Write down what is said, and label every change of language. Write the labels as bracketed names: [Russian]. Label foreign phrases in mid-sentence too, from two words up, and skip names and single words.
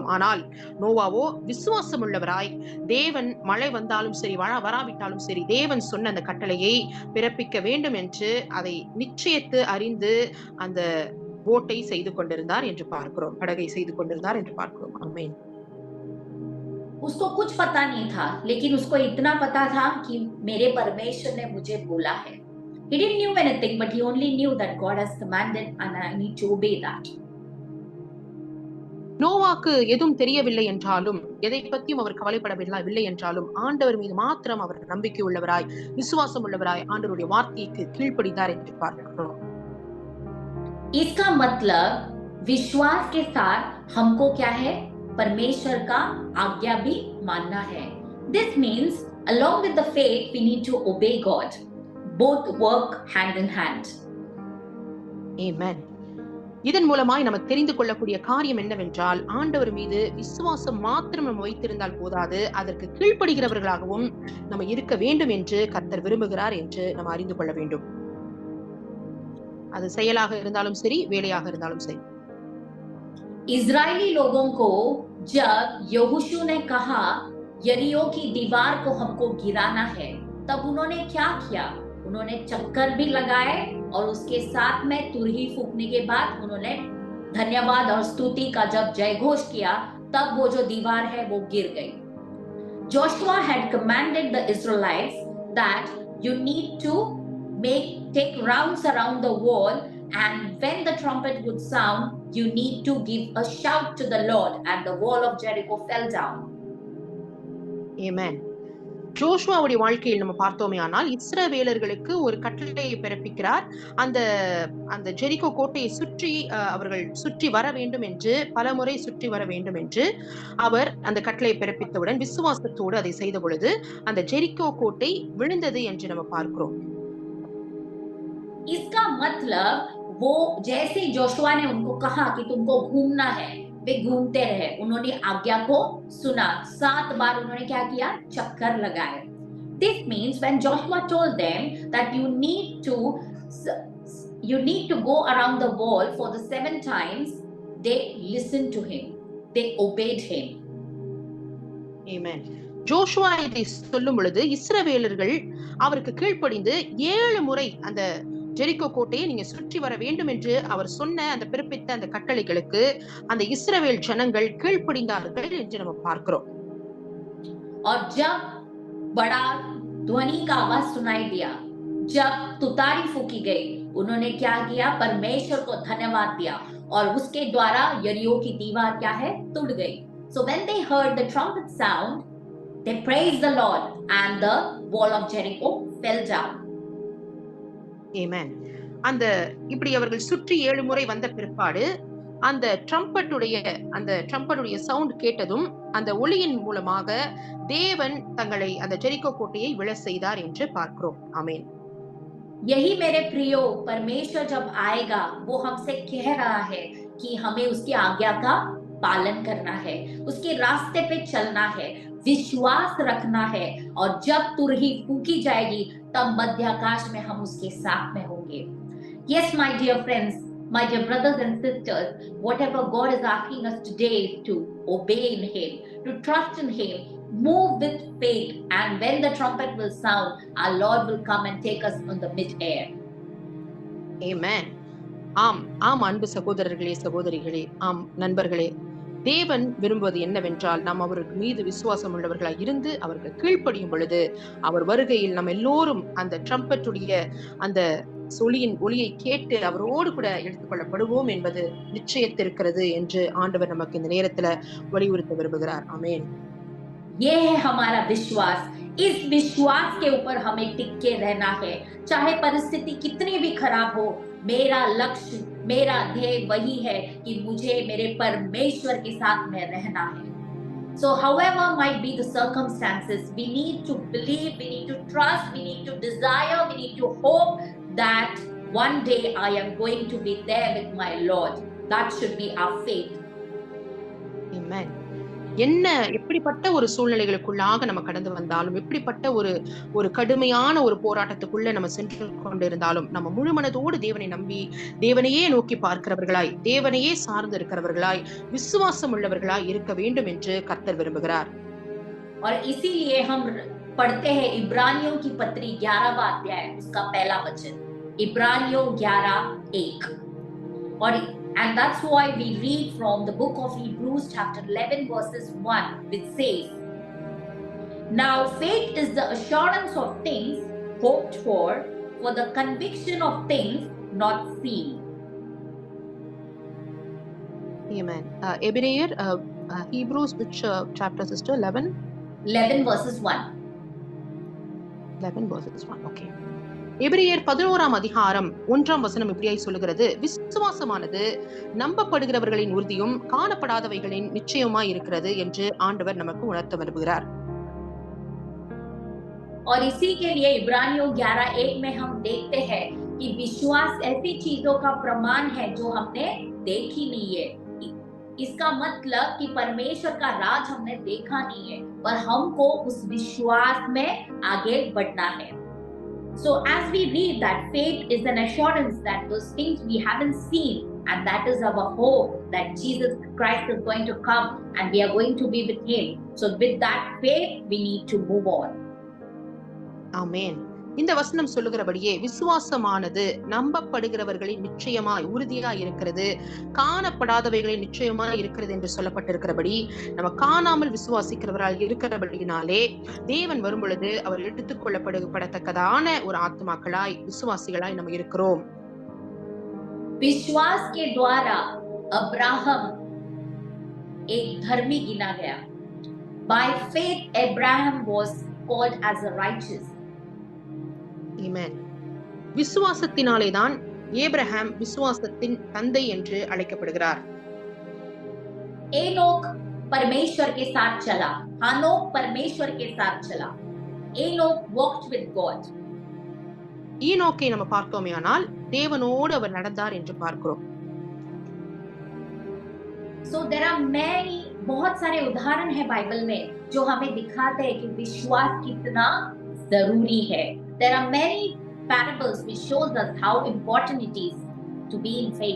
[Tamil] ஆனால் நோவாவோ விசுவாசம் உள்ளவராய், தேவன் மழை வந்தாலும் சரி வராவிட்டாலும் சரி தேவன் சொன்ன அந்த கட்டளையை பிறப்பிக்க வேண்டும் என்று அதை நிச்சயத்து அறிந்து அந்த போட்டை செய்து கொண்டிருந்தார் என்று பார்க்கிறோம், படகை செய்து கொண்டிருந்தார் என்று பார்க்கிறோம். ஆமென். [Hindi] उसको कुछ पता नहीं था, लेकिन उसको इतना पता था कि मेरे परमेश्वर ने मुझे बोला है. [English] He didn't knew anything, but he only knew that God has commanded and I need to obey that. [Tamil] நோவாக்கு எதுவும் தெரியவில்லை என்றாலும், எதை பற்றியும் அவர் கவலைப்படவில்லை என்றாலும், ஆண்டவர் மீது மாத்திரம் அவர் நம்பிக்கை உள்ளவராய், விசுவாசம் உள்ளவராய் ஆண்டவருடைய வார்த்தைக்கு கீழ்ப்படிந்தார் என்று பார்க்கிறோம். [Hindi] इसका मतलब विश्वास के साथ हमको क्या है, परमेश्वर का आज्ञा भी मानना है. [English] This means along with the faith we need to obey God. Both work hand in hand. Amen. [Tamil] இதன் மூலமாய் நம்ம தெரிந்து கொள்ளக்கூடிய காரியம் என்னவென்றால், ஆண்டவர் மீது விசுவாசம் மாத்திரம் நம்ம வைத்திருந்தால் போதாது, அதற்கு கீழ்ப்படுகிறவர்களாகவும் நம்ம இருக்க வேண்டும் என்று கர்த்தர் விரும்புகிறார் என்று நம்ம அறிந்து கொள்ள வேண்டும். அது செயலாக இருந்தாலும் சரி, வேலையாக இருந்தாலும் சரி. [Hindi] इजरायली लोगों को जब यहोशू ने कहा यरीहो की दीवार को हमको गिराना है, तब उन्होंने क्या किया, उन्होंने चक्कर भी लगाए और उसके साथ में तुरही फूंकने के बाद उन्होंने धन्यवाद और स्तुति का जब जयघोष किया, तब वो जो दीवार है वो गिर गई. [English] Joshua had commanded the Israelites that you need to take rounds around the wall, and when the trumpet would sound, you need to give a shout to the Lord, and the wall of Jericho fell down. Amen. [Tamil] ஜோஷுவாவுடைய வாழ்க்கையில் நம்ம பார்த்தோமே ஆனால், இஸ்ரவேலர்களுக்கு ஒரு கட்டளையை பிறப்பிக்கிறார். அந்த ஜெரிகோ கோட்டையை சுற்றி அவர்கள் சுற்றி வர வேண்டும் என்று, பலமுறை சுற்றி வர வேண்டும் என்று அவர் அந்த கட்டளையை பிறப்பித்தவுடன் விசுவாசத்தோடு அதை செய்த பொழுது அந்த ஜெரிகோ கோட்டை விழுந்தது என்று நம்ம பார்க்கிறோம். [Hindi] इसका मतलब वो जैसे जोशुआ ने उनको कहा कि तुमको घूमना है, वे घूमते रहे. उन्होंने आज्ञा को सुना. 7 बार उन्होंने क्या किया, चक्कर लगाए. [English] This means when Joshua told them that you need to go around the wall for the 7 times, they listened to him, they obeyed him. Amen. [Tamil] ஜோஷுவா இதை சொல்லும் பொழுது இஸ்ரவேலர்கள் அவருக்கு கீழ்ப்படிந்து 7 முறை அந்த ஜெரிகோ கோட்டையை நீங்க சுற்றி வர வேண்டும் என்று அவர் சொன்ன அந்த பிறப்பித்த அந்த கட்டளைகளுக்கு அந்த இஸ்ரவேல் ஜனங்கள் கீழ்ப்படிந்தார்கள் என்று நம்ம பார்க்கிறோம். [Hindi] और जब बड़ा ध्वनि का आवाज सुनाई दिया, जब तुतारी फूकी गई, उन्होंने क्या किया, परमेश्वर को धन्यवाद दिया और उसके द्वारा यरीहो की दीवार क्या है, टूट गई. [English] So when they heard the trumpet sound, they praised the Lord and the wall of Jericho fell down. Amen. [Tamil] அந்த இப்படி அவர்கள் சுற்றி 7 முறை வந்த பிற்பாடு அந்த ட்ரம்பட்டுடைய சவுண்ட் கேட்டதும் அந்த ஒளியின் மூலமாக தேவன் தங்களை அந்த ஜெரிகோ கோட்டையை விழ செய்தார் என்று பார்க்கிறோம். ஆமென். [Hindi] यही मेरे प्रियो, परमेश्वर जब आएगा वो हमसे कह रहा है कि हमें उसकी आज्ञा का पालन करना है, उसके रास्ते पे चलना है, विश्वास रखना है, और जब तुरही फूकी जाएगी तब मध्याकाश में हम उसके साथ में होंगे. [English] Yes, my dear friends, my dear brothers and sisters, whatever God is asking us today is to obey in Him, to trust in Him, move with faith, and when the trumpet will sound, our Lord will come and take us on the mid-air. Amen. [Tamil] ஆம் அன்பு சகோதரர்களே, சகோதரிகளே, ஆம் நண்பர்களே, தேவன் விரும்புவது என்னவென்றால் நாம் அவருக்கு மீது விசுவாசம் உள்ளவர்களாய் இருந்து அவருக்கு கீழ்ப்படியும் பொழுது அவர் வருகையில் நம்ம எல்லோரும் அந்த ட்ரம்பட்டுடைய அந்த ஒளியை கேட்டு அவரோடு கூட எடுத்துக்கொள்ளப்படுவோம் என்பது நிச்சயத்திருக்கிறது என்று ஆண்டவர் நமக்கு இந்த நேரத்துல வலியுறுத்த விரும்புகிறார். ஆமென். [Hindi] ये है हमारा विश्वास. इस विश्वास के ऊपर हमें टिक के रहना है, चाहे परिस्थिति कितनी भी खराब हो. मेरा लक्ष्य, मेरा ध्येय वही है कि मुझे मेरे परमेश्वर के साथ में रहना है. [English] So however might be the circumstances, we need to believe, we need to trust, we need to desire, we need to hope that one day I am going to be there with my Lord. That should be our faith. Amen. [Tamil] என்ன எப்படிப்பட்ட ஒரு சூழ்நிலைகளுக்குள்ளாக நம்ம கடந்து வந்தாலும், எப்படிப்பட்ட ஒரு கடுமையான ஒரு போராட்டத்துக்குள்ள நம்ம சென்று கொண்டிருந்தாலும், நம்ம முழு மனதோடு தேவனை நம்பி, தேவனையே நோக்கி பார்க்கிறவர்களாய், தேவனையே சார்ந்து இருக்கிறவர்களாய், விசுவாசம் உள்ளவர்களாய் இருக்க வேண்டும் என்று கர்த்தர் விரும்புகிறார். [Hindi] और इसीलिए हम पढ़ते हैं इब्रानियों की पत्री 11वां अध्याय उसका पहला वचन, इब्रानियों 11:1, और [English] and that's why we read from the book of Hebrews chapter 11 verses 1, which says, now faith is the assurance of things hoped for the conviction of things not seen. Amen. Ebraier, Hebrews, which chapter, sister? 11 verses 1. 11 verses 1. Okay. [Tamil] எபிரேயர் 11ஆம் அதிகாரம் 1ஆம் வசனம் இப்படியாய் சொல்லுகிறது, விசுவாசமானது நம்பப்படுகிறவர்களின் உறுதியும் காணப்படாதவைகளின் நிச்சயமாய் இருக்கிறது என்று ஆண்டவர் நமக்கு உணர்த்த விரும்புகிறார். [Hindi] और इसी के लिए इब्रानियों 11:1 में हम देखते हैं कि विश्वास ऐसी चीजों का प्रमाण है जो हमने देखी नहीं है. इसका मतलब कि परमेश्वर का राज हमने देखा नहीं है, पर हमको उस विश्वास में आगे बढ़ना है. [English] So as we read that faith is an assurance that those things we haven't seen, and that is our hope that Jesus Christ is going to come and we are going to be with him. So with that faith we need to move on. Amen. [Tamil] இந்த வசனம் சொல்லுகிறபடியே விசுவாசமானது நம்பப்படுகிறவர்களின் நிச்சயமாய் உறுதியாய் இருக்கிறது, காணப்படாதவைகளின் நிச்சயமாய் இருக்கிறது என்று சொல்லப்பட்டிருக்கிறபடி, நம்ம காணாமல் விசுவாசிக்கிறவரால் இருக்கிறபடினாலே தேவன் வரும் பொழுது அவர் எடுத்துக் கொள்ளப்படத்தக்கதான ஒரு ஆத்மாக்களாய், விசுவாசிகளாய் நம்ம இருக்கிறோம். [Hindi] विश्वास के द्वारा अब्राहम एक धर्मी गिना गया. [English] By faith Abraham was called as a righteous. Amen. [Tamil] விசுவாசத்தினாலே தான் ஏப்ரஹாம் விசுவாசத்தின் தந்தை என்று அழைக்கப்படுகிறார். [Hindi] एनोक परमेश्वर के साथ चला, हानोक परमेश्वर के साथ चला. [English] एनोक walked with God. [Tamil] ஈனோக்கை நம்ம பார்த்தோமேயானால் தேவனோடு அவர் நடந்தார் என்று பார்க்கிறோம். [English] So there are many, [Hindi] बहुत सारे उदाहरण है बाइबल में जो हमें दिखाते हैं कि विश्वास कितना जरूरी है. [English] There are many parables which shows us how important it is to be in faith.